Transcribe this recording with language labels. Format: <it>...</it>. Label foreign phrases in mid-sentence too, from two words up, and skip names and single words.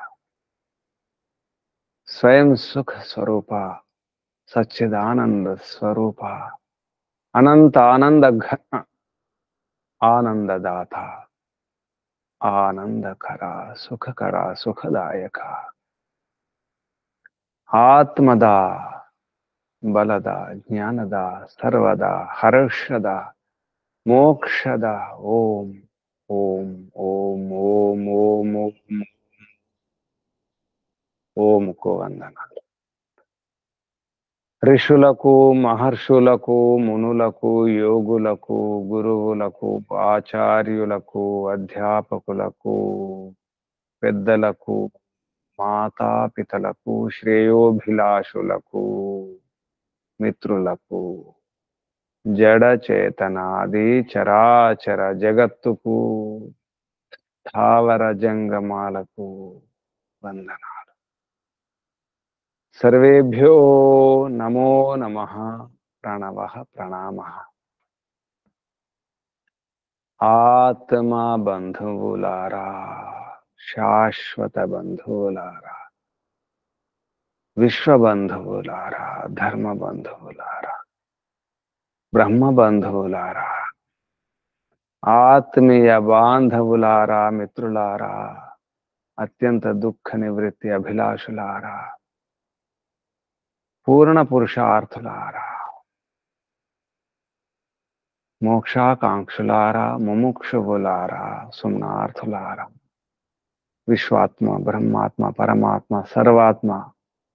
<sa>स्वयं सुख स्वरूपा सच्चिदानंद स्वरूपा अनंत आनंद घन आनंददाता आनंदकरा सुखकरा सुखदायक आत्मदा बलदा ज्ञानदा सर्वदा हर्षदा मोक्षदा, ओम ओम ओम ओम ओम ओम</sa> <hi>ओम को वंदना</hi> <te>ఋషులకు మహర్షులకు మునులకు యోగులకు గురువులకు ఆచార్యులకు అధ్యాపకులకు పెద్దలకు మాతాపితలకు శ్రేయోభిలాషులకు మిత్రులకు జడ చేతనాది చరాచర జగత్తుకు స్థావర జంగమాలకు వందనాలు.</te> <sa>सर्वेभ्यो नमो नमः प्रणवः प्रणामः.</sa> <te>आत्मा बंधुవులారా శాశ్వత బంధువులారా విశ్వ బంధువులారా ధర్మ బంధువులారా బ్రహ్మ బంధువులారా ఆత్మీయ బాంధవులారా మిత్రులారా అత్యంత దుఃఖ నివృత్తి అభిలాషులారా పూర్ణ పురుషార్థులారా మోక్షాకాంక్షులారా ముముక్షువులారా సుమ్నార్థులారా విశ్వాత్మ బ్రహ్మాత్మ పరమాత్మ సర్వాత్మ</te>